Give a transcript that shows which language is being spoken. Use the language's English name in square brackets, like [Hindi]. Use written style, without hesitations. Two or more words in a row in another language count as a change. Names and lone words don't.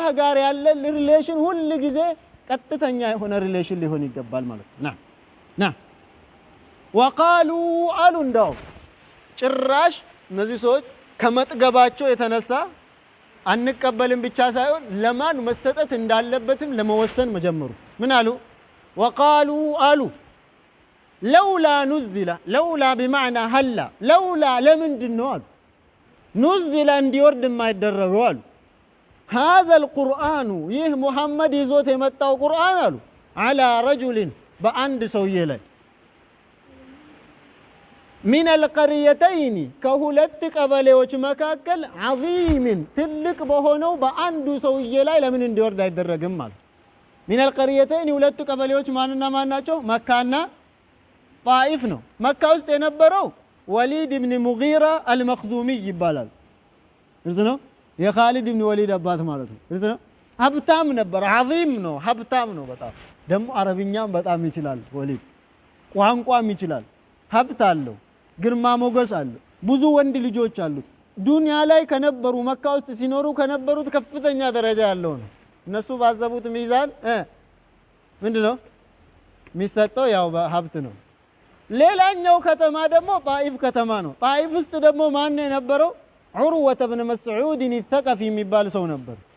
[Amharic] ጋር ያለ ሪሌሽን ሁሉ ጊዜ ቀጥተኛ የሆነ ሪሌሽን ሊሆን ይገባል ማለት ና وقالوا አሉ እንደው ጭራሽ እነዚህ ሰዎች ከመጥገባቸው የተነሳ አንቀበልም ብቻ ሳይሆን ለማን መሰጠት እንዳለበትም ለመወሰን መጀመሩ ምን አሉ وقالوا አሉ [Arabic] لولا نزل لولا بمعنى هلا لولا [Amharic] ለምንድነው አሉ نزل እንዲወርድ የማይደረገው አሉ [Arabic] هذا القرآن [Amharic] ይህ ሙሐመድ ይዞት የመጣው ቁርአን አሉ [Arabic] على رجل [Amharic] በአንድ ሰውዬ ላይ [Arabic] من القريتين كهولت [Amharic] ቀበሌዎች መካከል عظيم ትልቅ በሆነው በአንዱ ሰውዬ ላይ ለምን እንዲወርድ አይደረግም ማለት [Arabic] من القريتين [Amharic] ሁለቱ ቀበሌዎች ማንና ማን ናቸው መካና ጣኢፍ ነው መካ ውስጥ የነበረው ወሊድ ኢብኑ ሙጊራ አልመክዙሚ ይባላል እርሱ ነው የኻሊድ ኢብኑ ወሊድ አባት ማለት ነው እርሱ ነው ሀብታም ነበር عظيم ነው ሀብታም ነው በጣም ደግሞ አረብኛም በጣም ይችላል ወሊድ ቋንቋም ይችላል ሀብት አለው ግርማ ሞገስ አለው ብዙ ወንድ ልጆች አሉት ዱንያ ላይ ከነበሩ መካ ውስጥ ሲኖሩ ከነበሩት ከፍተኛ ደረጃ ያለው ነው እነሱ ባዘቡት ሚዛን ምንድነው የሚሰጠው ያው ሀብት ነው ሌላኛው ከተማ ደግሞ ጣኢፍ ከተማ ነው ጣኢፍ ውስጥ ደግሞ ማን ነው የነበረው ዑርወተ ኢብኑ መስዑድ الثقفي የሚባል ሰው ነበር